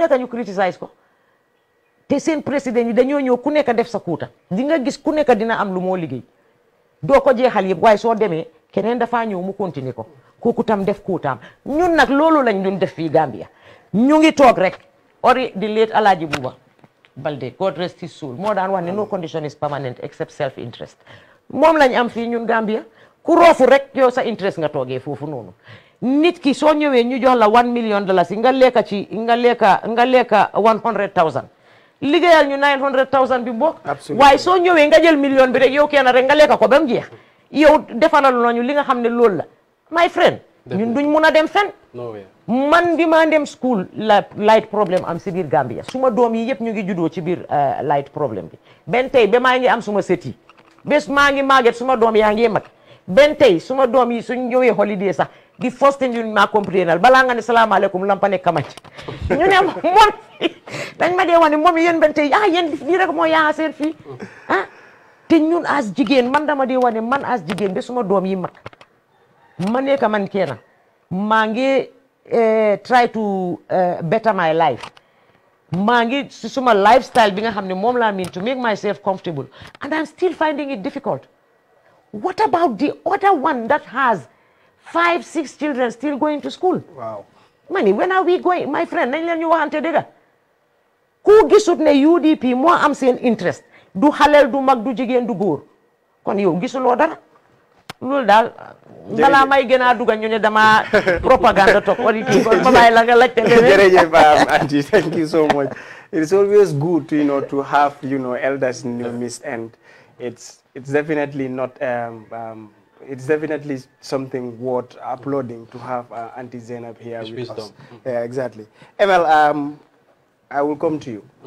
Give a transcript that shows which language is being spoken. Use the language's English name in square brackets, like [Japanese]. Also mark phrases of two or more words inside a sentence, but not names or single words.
[Wolof] nekk ñu criticize ko te seen président yi dañoo ñëw ku nekk def sa kuuta di nga gis ku nekk dina am lu moo liggéey doo ko jeexal yëpp waaye soo demee keneen dafaa ñëw mu continuer ko kooku tam def kuutaam ñun nag loolu lañ doon def fii Gambia ñu ngi toog rek ori di late Alaaji Buuba Balde [English] God rest his soul [Wolof] moo daan wax ne [English] no condition is permanent except self interest [Wolof] moom lañ am fii ñun Gambia ku roofu rek yow sa interest nga toogee foofu noonu nit ki soo ñëwee ñu jox la $1 million nga lekka 100,000 liggéeyal ñu 900,000 bi bokk waaye soo ñëwee nga jël million bi rek yow kenn rek nga lekka ko ba mu jeex yow defalal nañu li nga xam ne loolu la [English] my friend [Wolof] ñun duñ mun a dem fen man bi maa dem school la light problème am si biir Gambia suma doom yi yëpp ñu ngi juddoo ci biir light problème bi benn tey ba maa ngi am suma sët yi bés maa ngi màgget suma doom yaa ngi mag benn tey suma doom yi suñ ñëwee holiday sax di [English] first thing [Wolof] ñu maa comprendre balaa nga ne salaamaaleykum lampa ne kamac ñu ne moom dañ ma dee wax ne moom yéen benn tey yéen lii rek moo yaa seen fii te ñun as jigéen man dama dee wax ne man as jigéen ba suma doom yi mag ma nekk man kenn maa ngi [English] try to better my life [Wolof] maa ngi suma lifestyle bi nga xam ne moom laa [English] mean to make myself comfortable and I'm still finding it difficult. What about the other one that has 5-6 children still going to school? Wow. Mani, when are we going? My friend, [Wolof] nañ leen ñu waxante dëgg ku gisut ne UDP moo am seen interest du xaleel du mag du jigéen du góor kon yow gisuloo dara loolu daal balaa may gën a dugal ñu ne dama propaganda topp auditeurs kon ba bàyyi la nga laajte [English] jërëjëf Auntie, thank you so much. It is always good to have elders in your midst, and it's definitely not it's definitely something worth applauding to have Auntie Zainab here with us. Yeah, exactly. ML, I will come to you.